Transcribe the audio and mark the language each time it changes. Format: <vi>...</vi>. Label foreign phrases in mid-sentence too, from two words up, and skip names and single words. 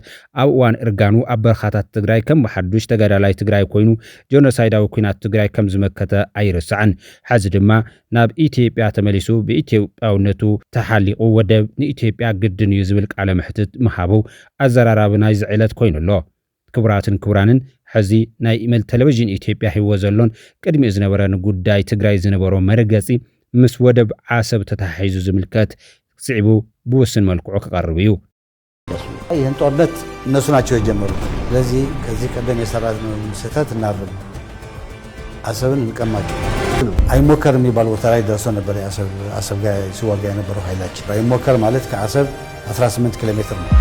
<ti>ኣብ እዋን እርጋኑ ኣብ በረኻታት ትግራይ ከም ብሓዱሽ ተጋዳላይ ትግራይ ኮይኑ ጆኖሳይዳዊ ኩናት ትግራይ ከም ዝመከተ ኣይርስዕን። ሕዚ ድማ ናብ ኢትዮጵያ ተመሊሱ ብኢትዮጵያውነቱ ተሓሊቑ ወደብ ንኢትዮጵያ ግድን እዩ ዝብል ቃለ ምሕትት ምሃቡ ኣዘራራቢ ናይ ዝዕለት ኮይኑሎ። ክቡራትን ክቡራንን ሕዚ ናይ ኢሜል ቴሌቪዥን ኢትዮጵያ ሂዎ ዘሎን ቅድሚኡ ዝነበረ ንጉዳይ ትግራይ ዝነበሮ መረገፂ ምስ ወደብ ዓሰብ ተታሒዙ ዝምልከት ስዒቡ ብውስን መልክዑ ክቀርብ እዩ።</ti> <am>ይህን ጦርነት እነሱ ናቸው የጀመሩት። ስለዚህ ከዚህ ቀደም የሰራነው ስህተት እናርም፣ አሰብን እንቀማቸው። አይሞከር የሚባል ቦታ ላይ ደርሶ ነበር። አሰብ ጋር ሲዋጋ የነበረው ኃይላችን አይሞከር ማለት ከአሰብ 18 ኪሎ ሜትር ነው።</am>